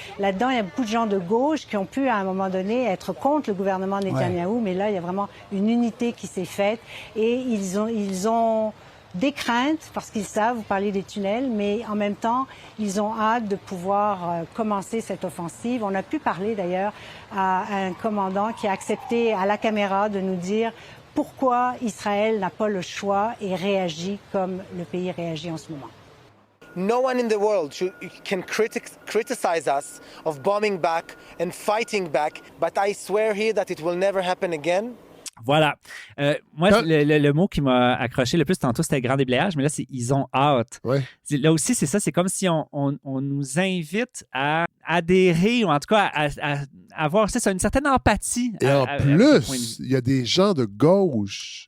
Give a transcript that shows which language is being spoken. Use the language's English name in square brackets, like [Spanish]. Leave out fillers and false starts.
[French] Là-dedans, il y a beaucoup de gens de gauche qui ont pu, à un moment donné, être contre le gouvernement Netanyahou, mais là, il y a vraiment une unité qui s'est faite et ils ont des craintes parce qu'ils savent, vous parlez des tunnels, mais en même temps, ils ont hâte de pouvoir commencer cette offensive. On a pu parler, d'ailleurs, à un commandant qui a accepté à la caméra de nous dire pourquoi Israël n'a pas le choix et réagit comme le pays réagit en ce moment. [English] No one in the world can criticize us of bombing back and fighting back, but I swear here that it will never happen again. [French] Voilà. Moi, le mot qui m'a accroché le plus tantôt, c'était grand déblayage, mais là, c'est ils ont hâte. Ouais. Là aussi, c'est ça. C'est comme si on nous invite à adhérer ou en tout cas à avoir une certaine empathie. Et en plus, il y a des gens de gauche.